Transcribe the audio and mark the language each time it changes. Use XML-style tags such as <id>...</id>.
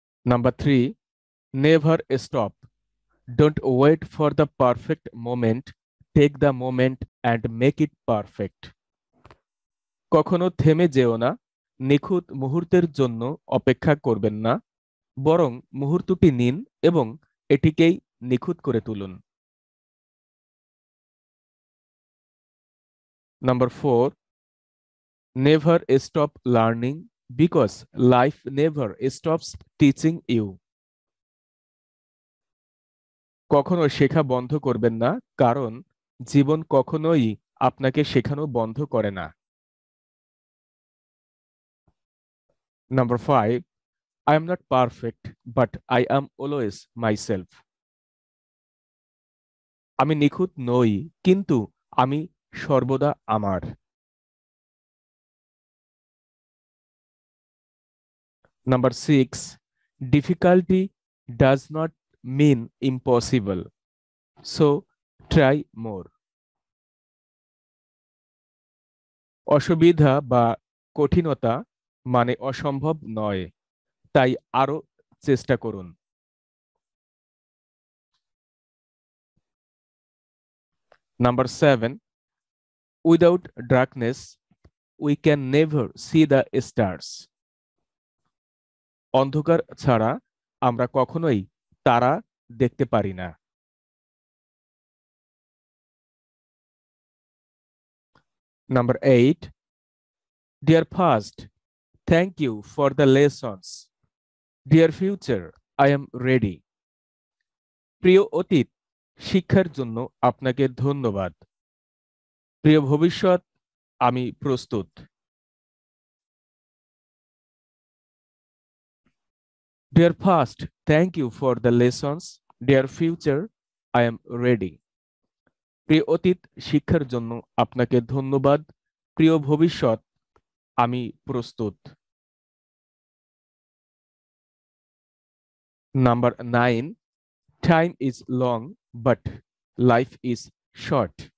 <en>Number 3, never stop. Don't wait for the perfect moment. Take the moment and make it perfect.</en> <bn>কখনো থেমে যেও না, নিখুঁত মুহূর্তের জন্য অপেক্ষা করবেন না, বরং মুহূর্তটি নিন এবং এটিকেই নিখুঁত করে তুলুন।</bn> <en>Number 4, never stop learning because life never stops teaching you.</en> <bn>কখনো শেখা বন্ধ করবেন না, কারণ জীবন কখনোই আপনাকে শেখানো বন্ধ করে না।</bn> <en>Number 5, I am not perfect, but I am always myself.</en> <bn>আমি নিখুঁত নই, কিন্তু আমি সর্বদা আমার।</bn> <en>Number 6, difficulty does not mean impossible, so try more.</en> <bn>অসুবিধা বা কঠিনতা মানে অসম্ভব নয়, তাই আরো চেষ্টা করুন।</bn> <en>Number 7, without darkness we can never see the stars.</en> <bn>অন্ধকার ছাড়া আমরা কখনোই তারা দেখতে পারি না।</bn> <en>Number 8, dear past, thank you for the lessons. Dear future, I am ready.</en> <bn>প্রিয় অতীত, শিক্ষার জন্য আপনাকে ধন্যবাদ। প্রিয় ভবিষ্যৎ, আমি প্রস্তুত।</bn> <en>Dear past, thank you for the lessons. Dear future, I am ready.</en> <bn>প্রিয় অতীত, শিক্ষার জন্য আপনাকে ধন্যবাদ। প্রিয় ভবিষ্যৎ, আমি প্রস্তুত।</bn> <en>Number 9, time is long but life is short.</en>